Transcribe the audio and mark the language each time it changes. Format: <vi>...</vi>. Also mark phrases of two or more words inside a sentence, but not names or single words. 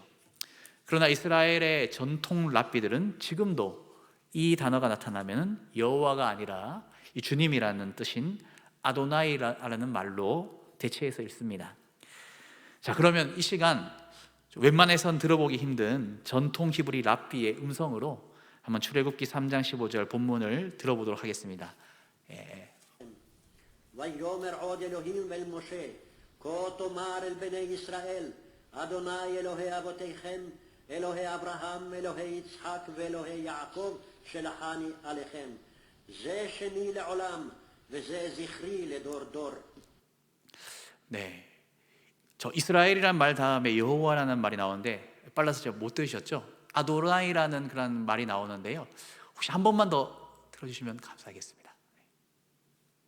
<ko>그러나 이스라엘의 전통 랍비들은 지금도 이 단어가 나타나면 여호와가 아니라 이 주님이라는 뜻인 아도나이라는 말로 대체해서 읽습니다. 자, 그러면 이 시간 웬만해선 들어보기 힘든 전통 히브리 랍비의 음성으로 한번 출애굽기 3장 15절 본문을 들어보도록 하겠습니다.</ko> <he>ויאמר עוד אלוהים אל משה כה תאמר אל בני ישראל אדוני אלוהי אבותיכם אלוהי אברהם אלוהי יצחק ואלוהי יעקב שלחני עליכם זה שמי לעולם וזה זכרי לדור דור.</he> <ko>네, 저 이스라엘이란 말 다음에 여호와라는 말이 나오는데 빨라서 제가 못 들으셨죠? 아도나이라는 그런 말이 나오는데요. 혹시 한 번만 더 들어주시면 감사하겠습니다.</ko>